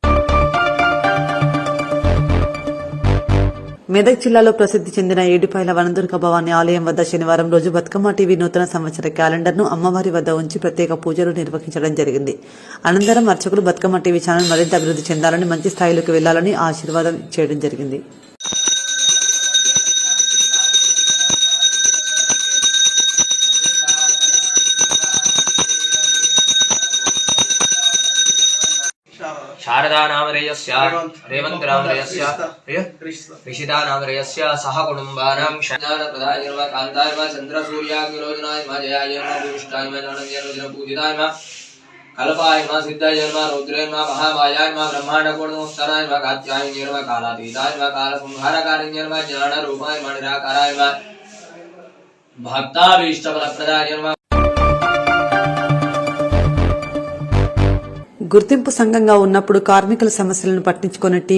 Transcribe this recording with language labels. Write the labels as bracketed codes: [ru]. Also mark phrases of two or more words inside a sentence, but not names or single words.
[te] మెదక్ జిల్లాలో ప్రసిద్ధి చెందిన ఏడుపాయల వనదుర్గ భవానీ ఆలయం వద్ద శనివారం రోజు బతుకమ్మ టీవీ నూతన సంవత్సర క్యాలెండర్ను అమ్మవారి వద్ద ఉంచి ప్రత్యేక పూజలు నిర్వహించడం జరిగింది. అనంతరం అర్చకులు బతుకమ్మ టీవీ ఛానల్ మరింత అభివృద్ధి చెందాలని, మంచి స్థాయిలోకి వెళ్లాలని ఆశీర్వాదం చేయడం జరిగింది. [sa] शारदा नामधेयस्य रेवंत नामधेयस्य ऋषिता नामधेयस्य सह कुटुंबानां ज्ञानप्रदाय नमः कान्ताय नमः चन्द्रसूर्याग्निरोचनाय नमः जयाय नमः भूमिष्ठाय नमः नन्दनाय नमः पूजिताय नमः कल्पाय नमः सिद्धाय नमः रौद्राय नमः महामायाय नमः ब्रह्माण्डकोटनमस्ताय नमः कात्यायनाय नमः कालातीताय नमः कालसंहारकारिण्य नमः ज्ञानरूपाय नमः निराकाराय नमः भक्ताभीष्टफलप्रदाय नमः. [te] గుర్తింపు సంఘంగా ఉన్నప్పుడు కార్మికుల సమస్యలను పట్టించుకునే